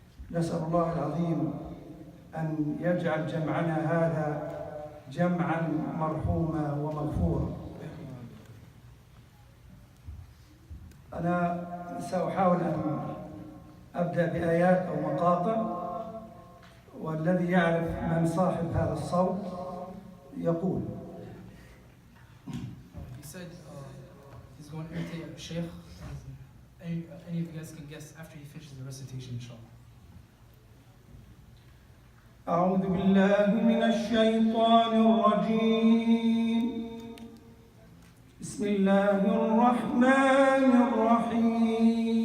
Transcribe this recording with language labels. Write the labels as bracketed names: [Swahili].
[Arabic] نسأل الله العظيم أن يجعل جمعنا هذا جمعا مرحوما ومغفورا. أنا سأحاول أن أبدأ بآيات أو مقاطع، والذي يعرف من صاحب هذا الصوت يقول. [English] He said he's going to imitate a sheikh. Any of you guys can guess after he finishes the recitation, inshallah. [Arabic] أعوذ بالله من الشيطان الرجيم. بسم الله الرحمن الرحيم.